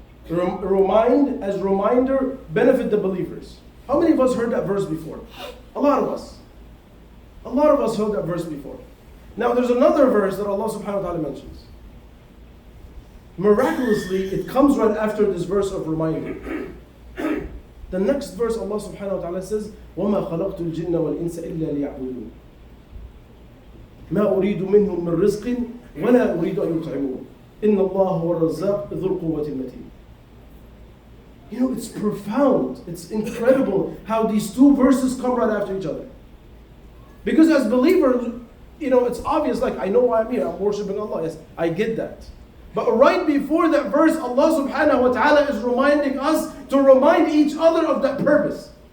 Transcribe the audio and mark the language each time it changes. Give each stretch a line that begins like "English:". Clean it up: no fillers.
English: Remind, as reminder, benefit the believers. How many of us heard that verse before? A lot of us. A lot of us heard that verse before. Now there's another verse that Allah subhanahu wa ta'ala mentions. Miraculously, it comes right after this verse of reminder. The next verse, Allah subhanahu wa ta'ala says,
Arabic: وَمَا خَلَقْتُ الْجِنَّ وَالْإِنسَ إِلَّا لِيَعْبُدُونَ مَا أُرِيدُ مِنْهُمْ مِنْ رِزْقٍ وَلَا أُرِيدُ أَن يُطْعِمُونَ إِنَّ اللَّهَ هُوَ الرَّزَّاقُ ذُو الْقُوَّةِ الْمَتِينُ.
English: You know, it's profound. It's incredible how these two verses come right after each other. Because as believers, you know, it's obvious, like, I know why I'm here. I'm worshiping Allah. Yes, I get that. But right before that verse, Allah subhanahu wa ta'ala is reminding us to remind each other of that purpose.